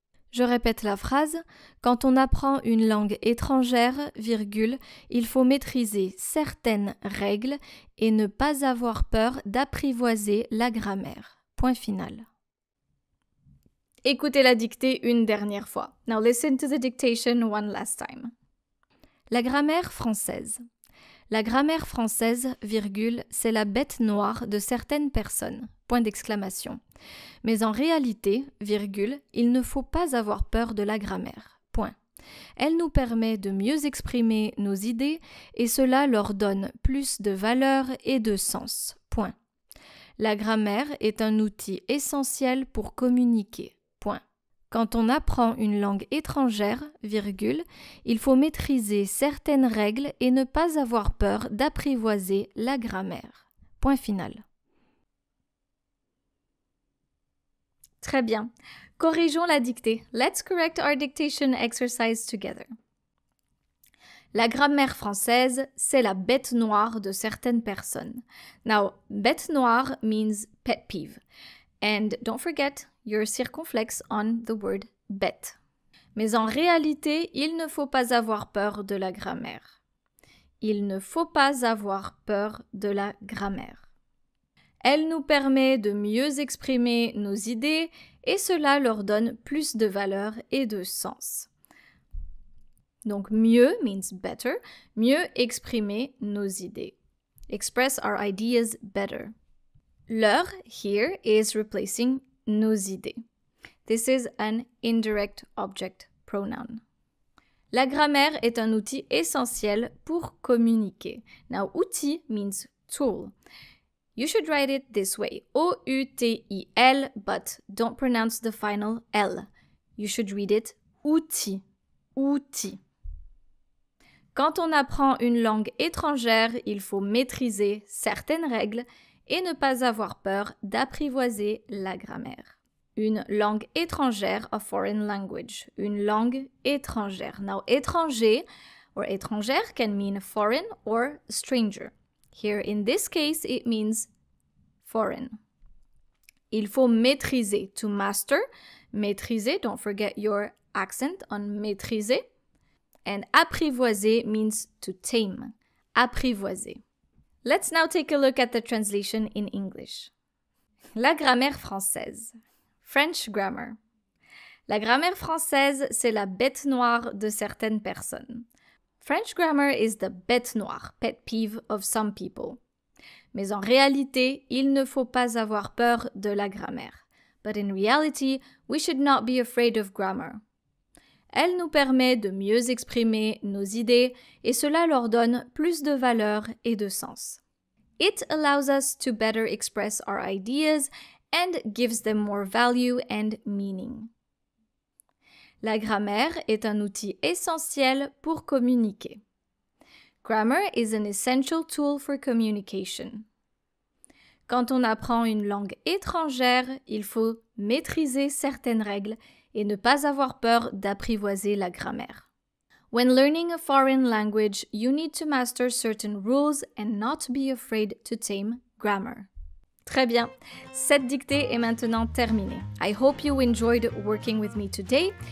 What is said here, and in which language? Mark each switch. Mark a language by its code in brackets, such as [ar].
[fr] Je répète la phrase. Quand on apprend une langue étrangère, virgule, il faut maîtriser certaines règles et ne pas avoir peur d'apprivoiser la grammaire. Point final. Écoutez la dictée une dernière fois. [en] Now listen to the dictation one last time. [fr] La grammaire française. La grammaire française, virgule, c'est la bête noire de certaines personnes. Point d'exclamation. Mais en réalité, virgule, il ne faut pas avoir peur de la grammaire. Point. Elle nous permet de mieux exprimer nos idées et cela leur donne plus de valeur et de sens. Point. La grammaire est un outil essentiel pour communiquer. Point. Quand on apprend une langue étrangère, virgule, il faut maîtriser certaines règles et ne pas avoir peur d'apprivoiser la grammaire. Point final. Très bien. Corrigeons la dictée. [en] Let's correct our dictation exercise together. [fr] La grammaire française, c'est la bête noire de certaines personnes. [en] Now, bête noire means pet peeve. And don't forget your circonflexe on the word bête. [fr] Mais en réalité, il ne faut pas avoir peur de la grammaire. Il ne faut pas avoir peur de la grammaire. Elle nous permet de mieux exprimer nos idées et cela leur donne plus de valeur et de sens. Donc mieux [en] means better, [fr] mieux exprimer nos idées. [en] Express our ideas better. Leur here is replacing nos idées. This is an indirect object pronoun. [fr] La grammaire est un outil essentiel pour communiquer. [en] Now, outil means tool. You should write it this way, O-U-T-I-L, but don't pronounce the final L. You should read it outil, outil. [fr] Quand on apprend une langue étrangère, il faut maîtriser certaines règles et ne pas avoir peur d'apprivoiser la grammaire. Une langue étrangère, [en] a foreign language. Une langue étrangère. Now, étranger or étrangère can mean foreign or stranger. Here, in this case, it means foreign. [fr] Il faut maîtriser, [en] to master. Maîtriser, don't forget your accent on maîtriser. And apprivoiser means to tame. Apprivoiser. Let's now take a look at the translation in English. [fr] La grammaire française. [en] French grammar. [fr] La grammaire française, c'est la bête noire de certaines personnes. [en] French grammar is the bête noire, pet peeve of some people. [fr] Mais en réalité, il ne faut pas avoir peur de la grammaire. [en] But in reality, we should not be afraid of grammar. [fr] Elle nous permet de mieux exprimer nos idées et cela leur donne plus de valeur et de sens. [en] It allows us to better express our ideas and gives them more value and meaning. [fr] La grammaire est un outil essentiel pour communiquer. [en] Grammar is an essential tool for communication. [fr] Quand on apprend une langue étrangère, il faut maîtriser certaines règles et ne pas avoir peur d'apprivoiser la grammaire. [en] When learning a foreign language, you need to master certain rules and not be afraid to tame grammar. [fr] Très bien, cette dictée est maintenant terminée. [en] I hope you enjoyed working with me today.